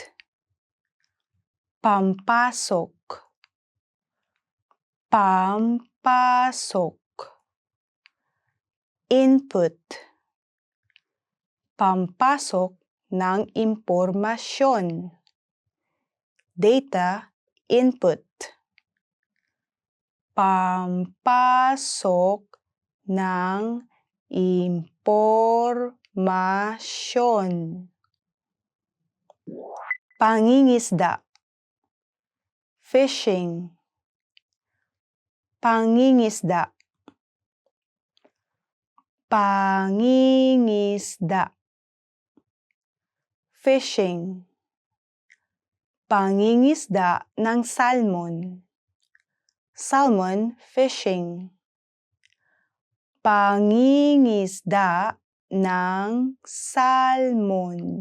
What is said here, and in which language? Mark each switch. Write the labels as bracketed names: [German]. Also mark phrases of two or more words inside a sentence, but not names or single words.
[Filipino] pampasok, pampasok, input, pampasok ng impormasyon, [English] data input, [Filipino] pampasok ng impormasyon, pangingisda, fishing, pangingisda, pangingisda, fishing, pangingisda ng salmon, [English] salmon fishing, [Filipino] pangingisda ng salmon,